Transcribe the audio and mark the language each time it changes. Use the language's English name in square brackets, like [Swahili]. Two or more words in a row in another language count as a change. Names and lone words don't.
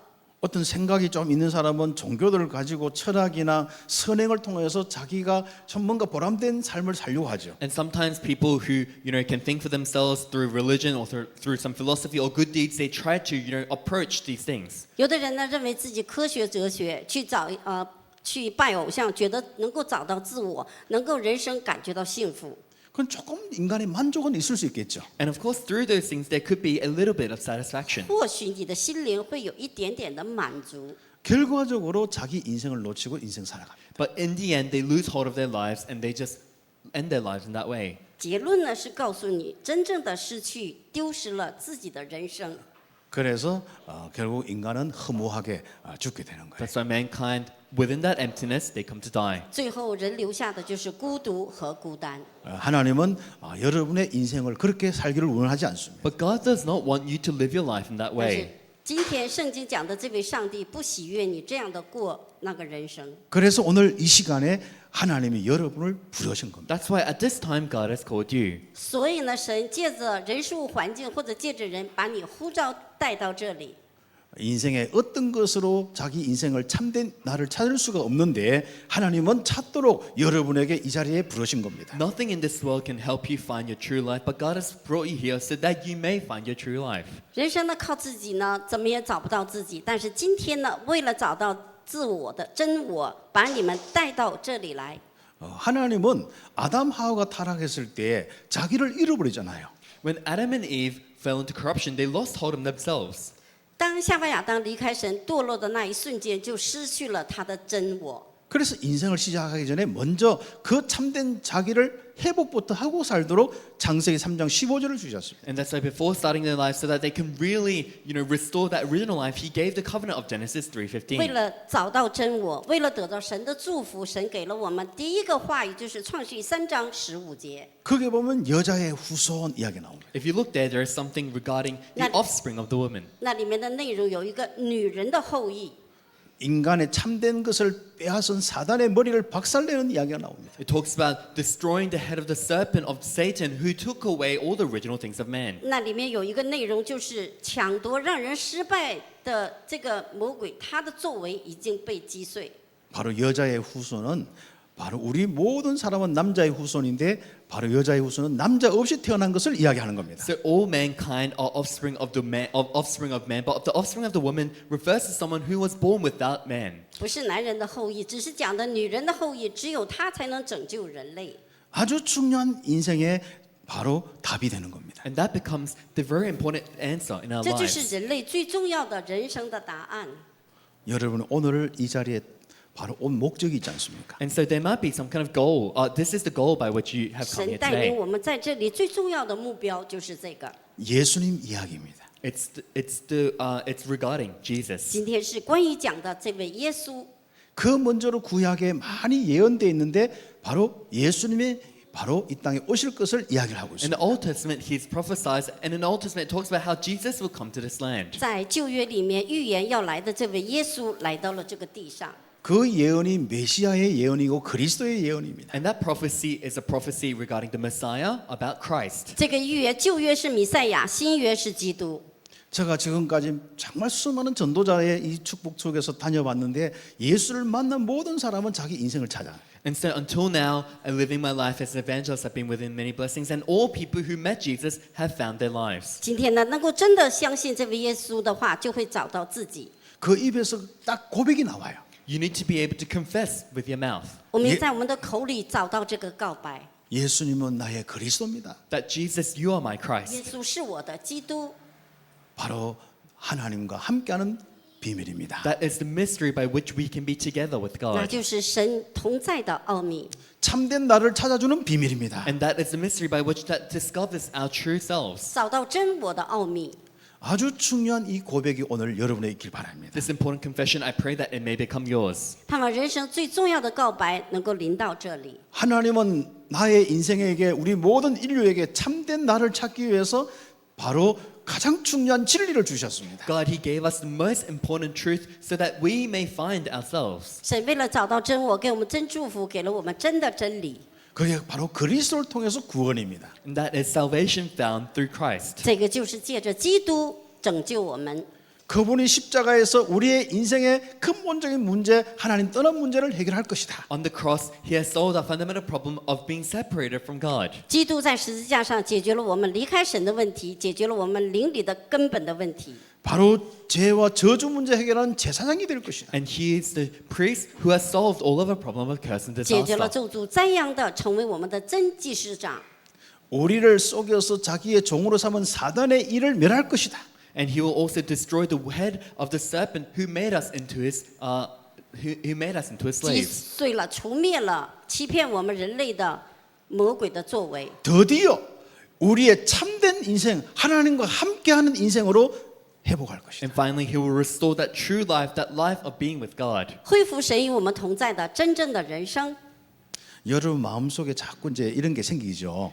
[Korean] 어떤 생각이 좀 있는 사람은 종교를 가지고 철학이나 선행을 통해서 자기가 좀 뭔가 보람된 삶을 살려고 하죠. [English] And sometimes people who can think for themselves through religion or through some philosophy or good deeds, they try to approach these things. [Chinese] 有的人呢认为自己科学哲学去拜偶像，觉得能够找到自我，能够人生感觉到幸福。 [Korean] 그건 조금 인간의 만족은 있을 수 있겠죠. [English] And of course, through those things, there could be a little bit of satisfaction. [Chinese] 或许你的心灵会有一点点的满足， [Korean] 결과적으로 자기 인생을 놓치고 인생 살아갑니다. [English] But in the end, they lose hold of their lives and they just end their lives in that way. [Chinese] 结论呢是告诉你，真正的失去、丢失了自己的人生。 [Korean] 그래서 결국 인간은 허무하게 죽게 되는 거예요. [English] That's why mankind, within that emptiness, they come to die. [Chinese] 最后人留下的就是孤独和孤单。 [Korean] 하나님은 여러분의 인생을 그렇게 살기를 원하지 않습니다. [English] But God does not want you to live your life in that [Chinese] 但是 [English] way. [Chinese] 今天圣经讲的这位上帝不喜悦你这样的过那个人生。 [Korean] 그래서 오늘 이 시간에 하나님이 여러분을 부르신 겁니다. [English] That's why at this time, God has called you. [Chinese] 所以呢，神借着人事物环境或者借着人，把你呼召带到这里。 [Korean] 인생의 어떤 것으로 자기 인생을 참된 나를 찾을 수가 없는데 하나님은 찾도록 여러분에게 이 자리에 부르신 겁니다. [English] Nothing in this world can help you find your true life, but God has brought you here so that you may find your true life. [Chinese] 人生呢，靠自己呢，怎么也找不到自己。但是今天呢，为了找到自我的真我，把你们带到这里来。 [Korean] 하나님은 아담 하와가 타락했을 때 자기를 잃어버리잖아요. [English] When Adam and Eve fell into corruption, they lost hold of themselves. [Chinese] 当夏娃亚当离开神堕落的那一瞬间，就失去了他的真我。 [Korean] 그래서 인생을 시작하기 전에 먼저 그 참된 자기를 회복부터 하고 살도록 창세기 3장 15절을 주셨습니다. [English] And that's why before starting their lives, so that they can really, restore that original life, He gave the covenant of Genesis [Chinese] 为 [English] 3:15. [Chinese] 了找到真我，为了得到神的祝福，神给了我们第一个话语，就是创世记3章15节。 [Korean] 거기에 보면 여자의 후손 이야기 나옵니다. [English] If you look there, there is something regarding the Now- offspring of the woman. [Chinese] 那里面的内容有一个女人的后裔， [Korean] 인간의 참된 것을 빼앗은 사단의 머리를 박살내는 이야기가 나옵니다. [English] It talks about destroying the head of the serpent of Satan, who took away all the original things of man. [Chinese] 那里面有一个内容就是抢夺让人失败的这个魔鬼，他的作为已经被击碎。 [Korean] 바로 여자의 후손은 바로 우리 모든 사람은 남자의 후손인데 바로 여자의 후손은 남자 없이 태어난 것을 이야기하는 겁니다. [English] So all mankind are offspring of offspring of man, but the offspring of the woman refers to someone who was born without man. [Chinese] 不是男人的后裔，只是讲的女人的后裔，只有她才能拯救人类。 [Korean] 아주 중요한 인생의 바로 답이 되는 겁니다. [English] And that becomes the very important answer in our [Chinese] 这就是 [English] lives. [Chinese] 人类最重要的人生的答案。 [Korean] 여러분 오늘 이 자리에 바로 온 목적이 있지 않습니까? [English] And so there might be some kind of goal. This is the goal by which you have come [Chinese] 神 [English] here [Chinese] 带领 [English] today. [Chinese] 我们在这里最重要的目标就是这个。 [Korean] 예수님 이야기입니다. [English] It's regarding Jesus. [Chinese] 今天是关于讲的这位耶稣， [Korean] 그 먼저로 구약에 많이 예언되어 있는데 바로 예수님이 바로 이 땅에 오실 것을 이야기를 하고 [English] In [Korean] 있습니다. [English] the Old Testament, He's prophesied, and in the Old Testament, it talks about how Jesus will come to this land. [Chinese] 在旧约里面预言要来的这位耶稣来到了这个地上。 [Korean] 그 예언이 메시아의 예언이고 그리스도의 예언입니다. [English] And that prophecy is a prophecy regarding the Messiah, about Christ. [Chinese] 这个预言，旧约是弥赛亚，新约是基督。 [Korean] 제가 지금까지 정말 수많은 전도자의 이 축복 속에서 다녀봤는데 예수를 만난 모든 사람은 자기 인생을 찾아. [English] And so until now, living my life as an evangelist, I've been within many blessings, and all people who met Jesus have found their lives. [Chinese] 今天呢，能够真的相信这位耶稣的话，就会找到自己。 [Korean] 그 입에서 딱 고백이 나와요. [English] You need to be able to confess with your mouth [Chinese] 我们在我们的口里找到这个告白： [Korean] 예수님은 나의 그리스도입니다. [English] that Jesus, you are my [Chinese] 耶 [English] Christ. [Chinese] 稣是我的基督。 [Korean] 바로 하나님과 함께하는 비밀입니다. [English] That is the mystery by which we can be together with [Chinese] 那 [English] God. [Chinese] 就是神同在的奥秘。 [Korean] 참된 나를 찾아주는 비밀입니다. [English] And that is the mystery by which that discovers our true selves. [Chinese] 找到真我的奥秘。 [Korean] 아주 중요한 이 고백이 오늘 여러분의 있길 바랍니다. [English] This important confession, I pray that it may become yours. [Chinese] 盼望人生最重要的告白能够临到这里。 [Korean] 하나님은 나의 인생에게 우리 모든 인류에게 참된 나를 찾기 위해서 바로 가장 중요한 진리를 주셨습니다. [English] God, He gave us the most important truth so that we may find ourselves. [Chinese] 神为了找到真我，给我们真祝福，给了我们真的真理。 [Korean] 그게 바로 그리스도를 통해서 구원입니다. [English] And that is salvation found through Christ. [Chinese] 这个就是借着基督拯救我们。 [Korean] 그분이 십자가에서 우리의 인생의 근본적인 문제, 하나님 떠난 문제를 해결할 것이다. [English] On the cross, He has solved our fundamental problem of being separated from God. [Chinese] 基督在十字架上解决了我们离开神的问题，解决了我们灵里的根本的问题。 [Korean] 바로 죄와 저주 문제 해결하는 제사장이 될 것이다. [English] And He is the priest who has solved all of our problem of curse and [Chinese] 解决了 [English] disaster. [Chinese] 咒诅灾殃的，成为我们的真祭司长。 [Korean] 우리를 속여서 자기의 종으로 삼은 사단의 일을 멸할 것이다. [English] And He will also destroy the head of the serpent who made us into His [Chinese] 击 [English] slaves. [Chinese] 碎了、除灭了欺骗我们人类的魔鬼的作为。 [Korean] 드디어 우리의 참된 인생, 하나님과 함께하는 인생으로 회복할 것이다. [English] And finally, He will restore that true life, that life of being with God. [Chinese] 恢复神与我们同在的真正的人生。 [Korean] 여러분 마음속에 자꾸 이제 이런 게 생기죠.